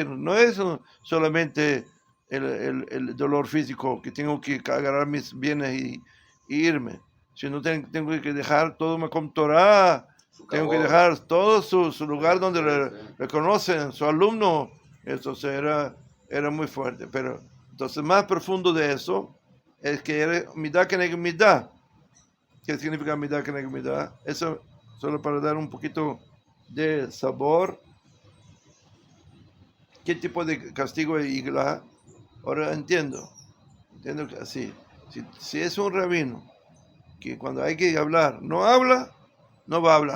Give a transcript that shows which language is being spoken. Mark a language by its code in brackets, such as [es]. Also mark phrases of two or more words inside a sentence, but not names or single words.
[es] No es solamente el dolor físico, que tengo que agarrar mis bienes y irme, sino tengo que dejar todo [he] מקום תורה, [es] tengo que dejar todo su lugar donde le conocen, su alumno. Eso era muy fuerte. Pero entonces, más profundo de eso, es que era [he] מידה כנגד מידה. [es] ¿Qué significa [he] מידה כנגד מידה? [es] Eso solo para dar un poquito de sabor. ¿Qué tipo de castigo es igla? Ahora entiendo que así, si es un rabino que cuando hay que hablar no habla, no va a hablar.